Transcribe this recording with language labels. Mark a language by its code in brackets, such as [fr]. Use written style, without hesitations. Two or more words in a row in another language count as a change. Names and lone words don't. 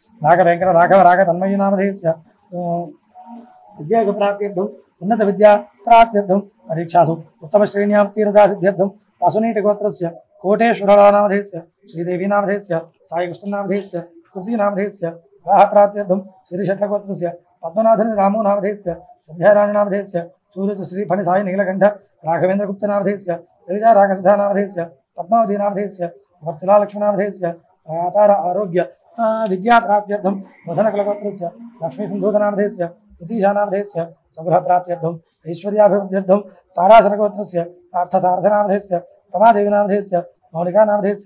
[sa] नागवेङ्कटराघवरागतन्मयीनामधेयस्य उद्योगप्राप्त्यर्थं उन्नतविद्याप्राप्त्यर्थं परीक्षासु उत्तमश्रेण्यां तीर्णतासिद्ध्यर्थं वासुनीटगोत्रस्य कोटेश्वरनामधेयस्य श्रीदेवीनामधेयस्य साईकृष्णनामधेयस्य कृतीनामधेयस्य विवाहप्राप्त्यर्थं श्रीशट्लगोत्रस्य पद्मनाथनि रामोनामधेयस्य सन्ध्याराणीनामधेयस्य सूर्यश्रीफणिसाई नीलकण्ठ राघवेन्द्रगुप्तनामधेयस्य ललिता रागसिद्धानामधेयस्य పద్మావతీనామధేయస్య భక్తిలాలక్ష్మీనామధేయస్య వ్యాపార ఆరోగ్య విద్యాప్రాప్త్యర్థం వదనకులగోత్రస్య లక్ష్మీసింధూతనామధేయస్య యతీశానామధేయస్య స్వగృహప్రాప్త్యర్థం ఐశ్వర్యాభివృద్ధ్యర్థం తారాసనగోత్రస్య పార్థసారథనామధేయస్య రమాదేవినామధేయస్య మౌలికానామధేయస్య